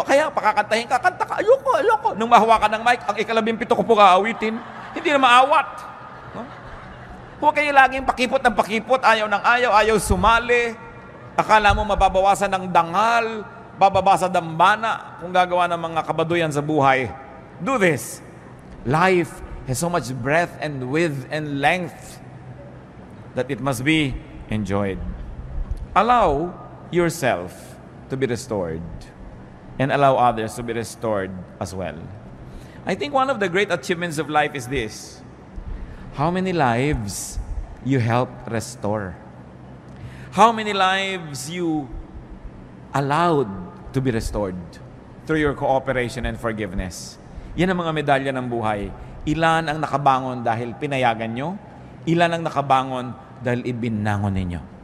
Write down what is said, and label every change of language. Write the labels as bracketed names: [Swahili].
[Filipino] O kaya, pakakantahin ka, kanta ka. Ayoko. Nung mahawa ka ng mic, ang ika-17 ko po kaawitin. Hindi na maawat. No? Huwag kayo laging pakipot ng pakipot, ayaw ng ayaw sumali. Akala mo mababawasan ng dangal, bababa sa dambana, kung gagawa ng mga kabaduyan sa buhay. [English] Do this. Life has so much breadth and width and length that it must be enjoyed. Allow yourself to be restored and allow others to be restored as well. I think one of the great achievements of life is this: how many lives you help restore, how many lives you allowed to be restored through your cooperation and forgiveness. [Filipino] Yan ang mga medalya ng buhay. Ilan ang nakabangon dahil pinayagan nyo, ilan ang nakabangon dahil ibinangon ninyo.